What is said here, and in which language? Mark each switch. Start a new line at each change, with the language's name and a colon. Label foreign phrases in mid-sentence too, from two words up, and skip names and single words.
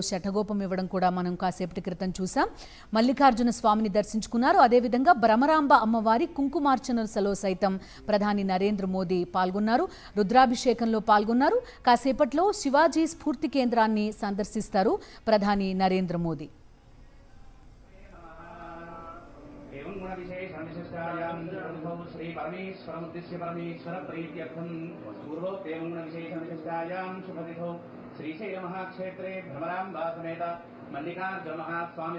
Telugu: శఠగోపం ఇవ్వడం కూడా మనం కాసేపటి క్రితం చూసాం. మల్లికార్జున స్వామిని దర్శించుకున్నారు. అదేవిధంగా భ్రమరాంబ అమ్మవారి కుంకుమార్చనలో సైతం ప్రధాని నరేంద్ర మోదీ పాల్గొన్నారు. రుద్రాభిషేకంలో పాల్గొన్నారు. కాసేపట్లో శివాజీ స్ఫూర్తి కేంద్రాన్ని సందర్శిస్తారు ప్రధాని నరేంద్ర మోదీ.
Sanskrit: श्री परमेश्वरमुद्दिश्य परमेश्वर प्रीत्यर्थं पूर्वोक्तेन गुणविशेषविशिष्टायां शुभतिथौ श्रीशैल महाक्षेत्रे भ्रमराम्बा समेत मल्लिकार्जुन महास्वामी